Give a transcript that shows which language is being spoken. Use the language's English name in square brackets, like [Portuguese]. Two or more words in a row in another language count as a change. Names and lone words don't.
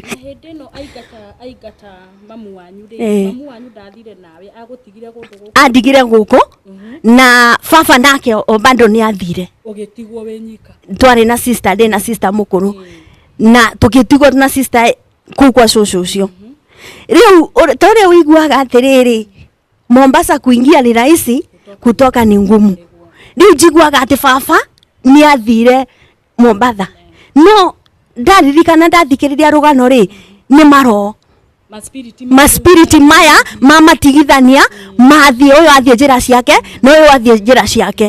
[Kikuyu] hindi no aigata mamu wanyu ri mamu wanyu ndathire nawe agutigire gundu guku andigire guku na baba nake bado ni athire ugitigwo we nyika twari na sister ndina sister mukuru na tukitigwo na sister kugwa cũcũ ucio riu tore wiguaga atiriri Mombasa [Swahili] kuingia ni rahisi kutoka ni ngumu [Kikuyu] riu jiguaga ati baba ni athire Mombasa no ndaririkana ndathikiriria rugano ri ni maro maspiriti maya mamatigithania mathi uyu athie njira ciake no uyu athie njira ciake